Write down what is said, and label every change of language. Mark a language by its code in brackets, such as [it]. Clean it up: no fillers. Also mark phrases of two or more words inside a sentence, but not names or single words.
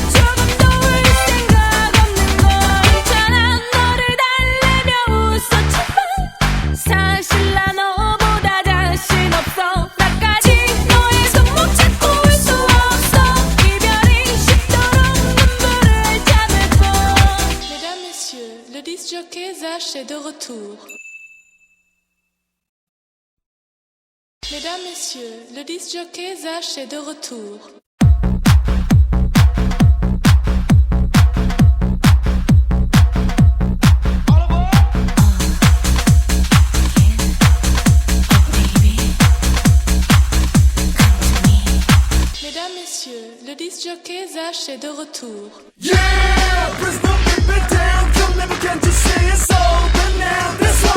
[ko] 조금도 울 생각 없는 걸. 괜찮아. 너를 달래며 웃었지만 사실 나 너보다 자신 없어. 나까지 너의 손목 잡고 울 수 없어. 이별이 쉽도록 눈물을 참을 뻔. [fr] Mesdames, Messieurs, le disc jockey Zach est de retour. Mesdames, Messieurs, le disc jockey Zach est de retour. Mesdames, Messieurs, le disc jockey Zach est de retour. [en] Yeah, Brisbane, keep it down. Come, let me, can't you see it's over now?